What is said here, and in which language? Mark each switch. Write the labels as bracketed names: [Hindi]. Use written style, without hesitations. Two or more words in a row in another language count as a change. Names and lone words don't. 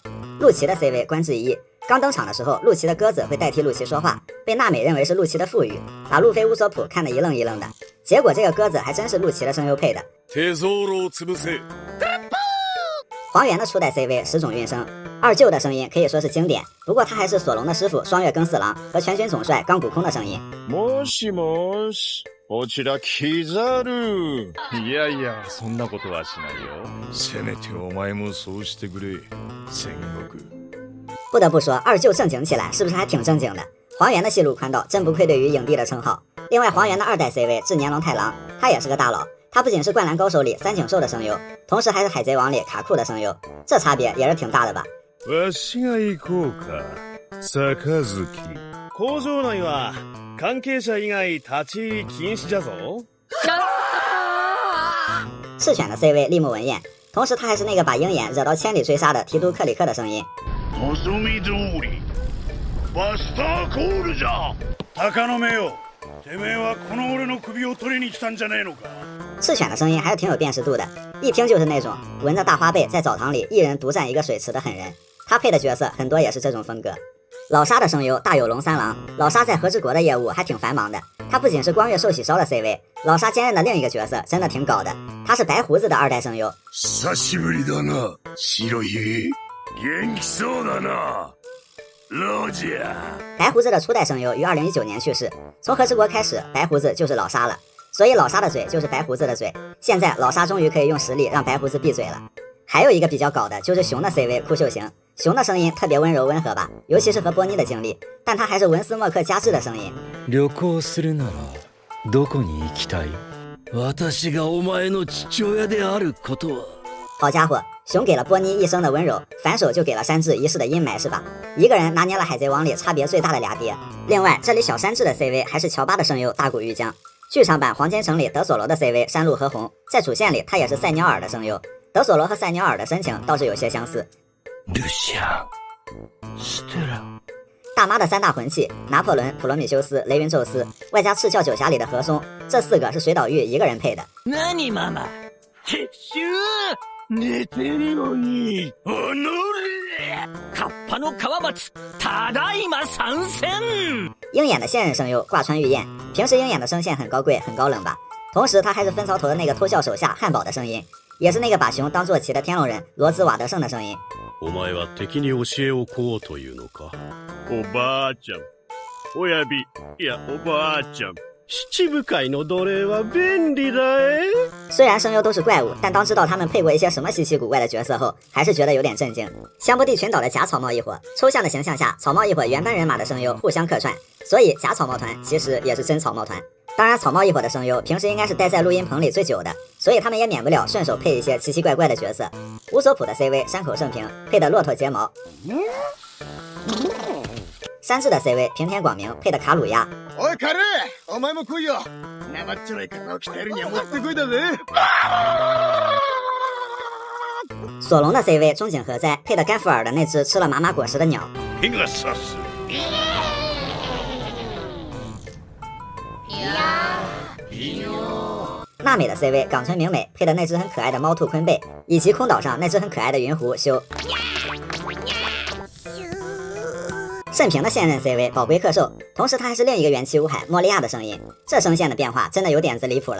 [Chinese] 陆琪的 CV 官至一役，刚登场的时候，陆琪的鸽子会代替陆琪说话，被娜美认为是陆琪的腹语，把路飞乌索普看得一愣一愣的。结果这个鸽子还真是陆琪的声优配的。黄猿的初代 CV 石冢运生，二舅的声音可以说是经典，不过他还是索隆的师傅双月耕四郎和全军总帅冈古空的声音。 [Japanese] もしもし、こちらキザル。いやいや、そんなことはしないよ。せめてお前もそうしてくれ、戦国。 [Chinese] 不得不说，二舅正经起来是不是还挺正经的？黄猿的戏路宽道真不愧对于影帝的称号。另外，黄猿的2代 CV 志年龙太郎，他也是个大佬。他不仅是灌篮高手里三井寿的声优，同时还是海贼王里卡库的声优，这差別也是挺大的吧。 [Japanese] わしが行こうか、杯。工場内は関係者以外立ち入り禁止じゃぞ。 [Chinese] 赤犬的 CV 立木文彦，同时他还是那个把鹰眼惹到千里追杀的提督克里克的声音。 [Japanese] 望み通り、バスターコールじゃ。鷹の目よ、てめえはこの俺の首を取りに来たんじゃねえのか。 [Chinese] 赤犬的声音还是挺有辨识度的，一听就是那种闻着大花被在澡堂里一人独占一个水池的狠人。他配的角色很多也是这种风格。老沙的声优大有龙三郎，老沙在和之国的业务还挺繁忙的。他不仅是光月寿喜烧的 CV， 老沙兼任的另一个角色真的挺搞的，他是白胡子的2代声优。 [Japanese] 久しぶりだな、白ひげ。元気そうだな、ロジャー。 [Chinese] 白胡子的初代声优于2019年去世，从和之国开始，白胡子就是老沙了。所以老沙的嘴就是白胡子的嘴，现在老沙终于可以用实力让白胡子闭嘴了。还有一个比较搞的就是熊的 CV 酷秀行，熊的声音特别温柔温和吧，尤其是和波妮的经历，但他还是文斯莫克加治的声音。 [Japanese] 旅行するならどこに行きたい？私がお前の父親であることは。 [Chinese] 好家伙，熊给了波妮一生的温柔，反手就给了山治一世的阴霾是吧？一个人拿捏了海贼王里差别最大的俩爹。另外这里小山治的 CV 还是乔巴的声优大谷玉江。剧场版黄金城里德索罗的 CV 山路和红，在主线里他也是赛鸟尔的声优。德索罗和赛鸟尔的深情倒是有些相似。大妈的3大魂器拿破仑、普罗米修斯、雷云宙斯，外加赤鞘九侠里的和松，这4个是水岛玉一个人配的。 [Japanese] 何ママ？撤収！寝てるのに。おのれ！カッパの川松、ただいま参戦！ [Chinese] 鹰眼的现任声优挂川玉彦，平时鹰眼的声线很高贵很高冷吧，同时他还是分槽头的那个偷笑手下汉堡的声音，也是那个把熊当坐骑的天龙人罗兹瓦德胜的声音。 [Japanese] お前は敵に教えをこうというのか。おばあちゃん、親指、いやおばあちゃん、七部会の奴隷は便利だえ。 [Chinese] 虽然声优都是怪物，但当知道他们配过一些什么稀奇古怪的角色后，还是觉得有点震惊。香波地群岛的假草帽一伙，抽象的形象下，草帽一伙原班人马的声优互相客串，所以假草帽团其实也是真草帽团。当然，草帽一伙的声优平时应该是待在录音棚里最久的，所以他们也免不了顺手配一些奇奇怪怪的角色。乌索普的 CV 山口胜平配的骆驼睫毛，山治的 CV 平田广明配的卡鲁亚。 [Japanese] おいカレー、お前も来いよ。生っちょろい体を鍛えるにはもってこいだぜ。 [Chinese] 索隆的 CV 中井和哉配的甘福尔的那只吃了麻麻果实的鸟。ペガサス。娜美的 CV 冈村明美配的那只很可爱的猫兔昆贝，以及空岛上那只很可爱的云狐修。慎平的现任 CV 宝龟克兽，同时他还是另一个元气乌海莫利亚的声音，这声线的变化真的有点子离谱了。